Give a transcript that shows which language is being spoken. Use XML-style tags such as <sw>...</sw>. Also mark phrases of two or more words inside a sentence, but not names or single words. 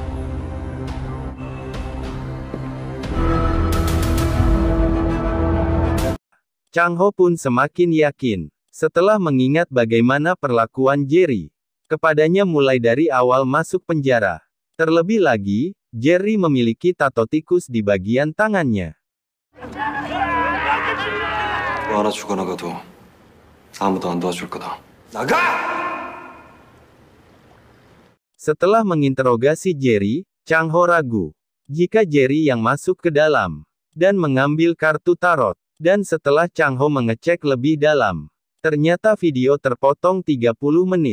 <id>Chang Ho pun semakin yakin, setelah mengingat bagaimana perlakuan Jerry kepadanya mulai dari awal masuk penjara. Terlebih lagi, Jerry memiliki tato tikus di bagian tangannya.</id> <ko>너 하나 죽어나가도 아무도 안 도와줄 거다. 나가!</ko> <id>Setelah menginterogasi Jerry, Chang Ho ragu jika Jerry yang masuk ke dalam dan mengambil kartu tarot. Dan setelah Chang Ho mengecek lebih dalam, ternyata video terpotong 30 menit.</id>